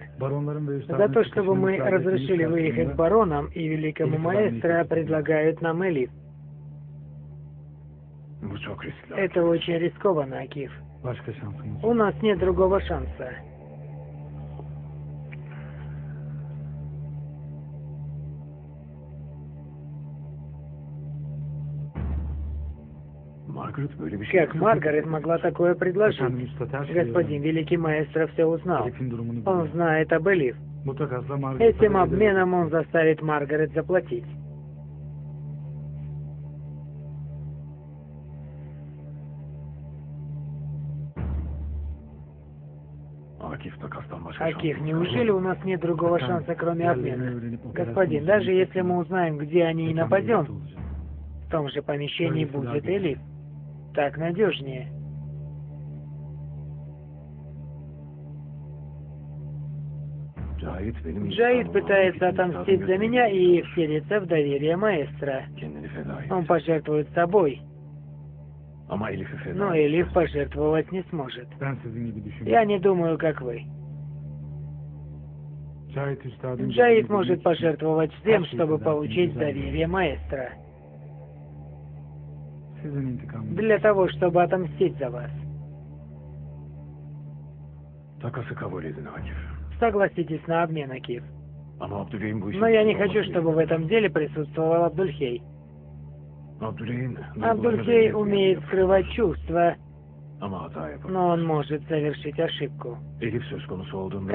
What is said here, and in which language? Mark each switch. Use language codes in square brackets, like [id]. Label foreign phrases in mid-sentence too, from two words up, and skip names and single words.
[tr] baronların ve üstadın [ru] за то, чтобы мы разрешили выехать баронам и великому маэстро, предлагают нам Элиф. [tr] Bu çok riskli. [ru] Это очень рискованно, Акиф. [tr] Başka şansımız [ru] У нас нет другого шанса. [tr] Margaret böyle bir şey [ru] Как Маргарет могла такое предложить? [tr] Efendim üstad her şeyi [ru] Господин великий маэстро все узнал. [tr] Elif'in durumunu [ru] Он [tr] biliyor. [ru] знает об Элиф. [tr] Bu takasla Margaret'e [ru] Этим [tr] verebilir. [ru] обменом он заставит Маргарет заплатить. [tr] Akif takastan başka [ru] Акиф, [tr] şansımız [ru] неужели у нас нет другого [tr] Efendim, [ru] шанса, кроме [tr] yerlerini [ru] обмена? [tr] öğrenip [ru] Господин, [tr] operasyonu [ru] даже [tr] sonrası [ru] если мы узнаем, где они и [tr] efendim, [ru] нападем, [tr] birlikte olacağız. [ru] в том же помещении [tr] Öyle [ru] будет всегда Элиф. Так надежнее. [tr] Cahit benim [ru] Джаид [tr] intikamımı [ru] пытается [tr] almak için [ru] отомстить за [tr] üstadın [ru] меня [tr] gösterdiği [ru] и вселиться в доверие маэстро. [tr] kendini feda [ru] Он [tr] etti. [ru] пожертвует собой, [tr] Ama Elif'i feda [ru] но [tr] etti. [ru] Элиф пожертвовать не сможет. [tr] Ben sizin gibi [ru] Я [tr] düşünüyorum. [ru] не думаю, как вы. [tr] Cahit üstadın [ru] Джаид [tr] dediği [ru] может [tr] gibi [ru] пожертвовать всем, Хороший чтобы задаток, получить да. доверие маэстро. [tr] sizin intikamınız. [ru] Для того, чтобы отомстить за вас. [tr] Takası kabul edin Akif. [ru] Согласитесь на обмен, Акиф. [tr] Ama Abdüley'in bu işin [ru] Но я не [tr] içinde [ru] хочу, [tr] olması [ru] чтобы в этом деле присутствовал Абдульхей. [tr] Abdüley'in [ru] Абдульхей умеет скрывать чувства, [tr] ama hata yapar. [ru] но он может совершить ошибку. [tr] Elif söz konusu olduğunda